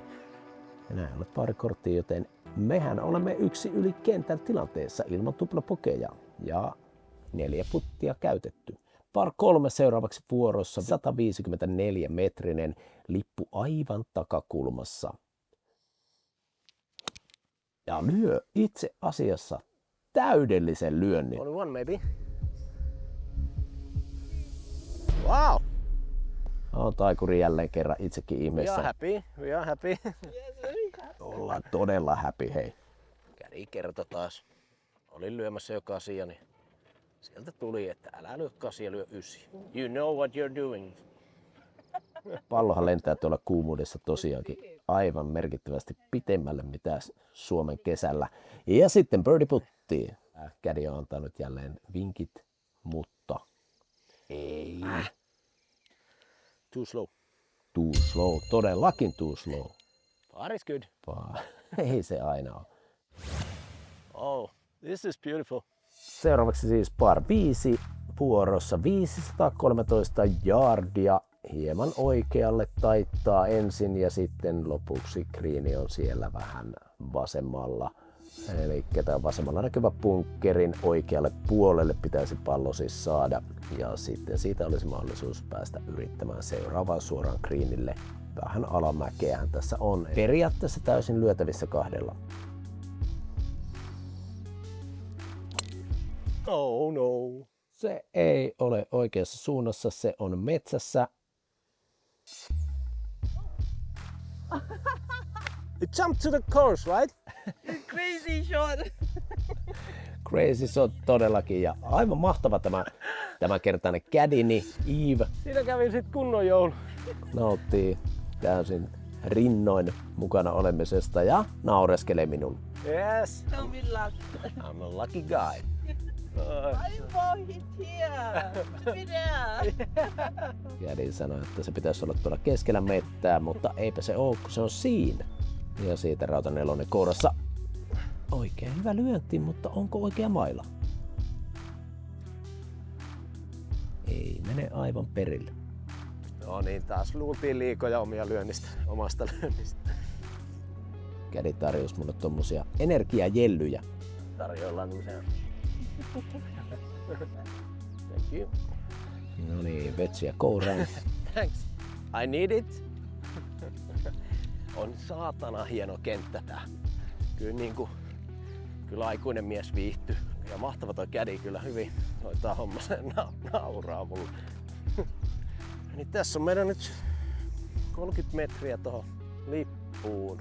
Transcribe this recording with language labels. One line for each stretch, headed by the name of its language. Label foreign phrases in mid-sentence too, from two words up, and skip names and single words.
Finnish: Enää ei ole pari korttia, joten mehän olemme yksi yli kentän tilanteessa ilman tuplapokeja ja 4 puttia käytetty. Par 3 seuraavaksi vuorossa 154 metrinen lippu aivan takakulmassa. Ja lyö itse asiassa täydellisen lyönnin.
English: Only one maybe. Wow!
Finnish: On taikuri jälleen kerran itsekin
English: We are
Finnish: ihmeessä.
English: happy. We are happy.
Finnish: Ollaan todella happy, hei. Kädi kertoi taas. Olin lyömässä jo 8, niin sieltä tuli, että älä lyö 8, lyö 9.
English: You know what you're doing.
Finnish: Pallohan lentää tuolla kuumuudessa tosiaankin aivan merkittävästi pitemmälle mitä Suomen kesällä. Ja sitten birdie puttiin. Kädi on antanut jälleen vinkit, mutta ei.
English: Too slow. Too slow, todellakin too slow. Par is good.
Finnish: Ei se aina ole.
English: Oh, this is beautiful.
Finnish: Seuraavaksi siis par 5 vuorossa 513 yardia. Hieman oikealle taittaa ensin ja sitten lopuksi greeni on siellä vähän vasemmalla. Eli tämä vasemmalla näkyvä bunkkerin oikealle puolelle pitäisi pallo siis saada. Ja sitten siitä olisi mahdollisuus päästä yrittämään seuraavaan suoraan greenille. Vähän alamäkeähän tässä on. Periaatteessa täysin lyötävissä 2.
English: Oh no.
Finnish: Se ei ole oikeassa suunnassa, se on metsässä.
English: It jumped to the course, right? Crazy shot. Crazy shot
Finnish: todellakin ja aivan mahtava tämä kertainen caddyni Eve Siinä kävi sit kunnon joulu. nauttii täysin rinnoin mukana olemisesta ja naureskelee minulle.
English: Yes. Tell me luck. I'm a lucky guy. My ball hit here. Be there.
Finnish: Caddy sanoi, että se pitäisi olla tuolla keskellä mettää, mutta eipä se ole, kun se on siinä. Ja siitä rautanelonen kourassa. Oikein hyvä lyönti, mutta onko oikea maila? Ei mene aivan perille. No niin, taas luultiin liikoja omasta lyönnistä. Caddy tarjosi mulle tommosia energiajellyjä. Tarjoillaan usein.
English: Thank you.
Finnish: No niin, vetsiä kouraan.
English: Thanks. I need it.
Finnish: On saatana hieno kenttä tää. Kyllä aikuinen mies viihtyy. Ja mahtava toi caddy kyllä hyvin hoitaa hommansa nauraa mulle. Niin tässä on meidän nyt 30 metriä tohon lippuun.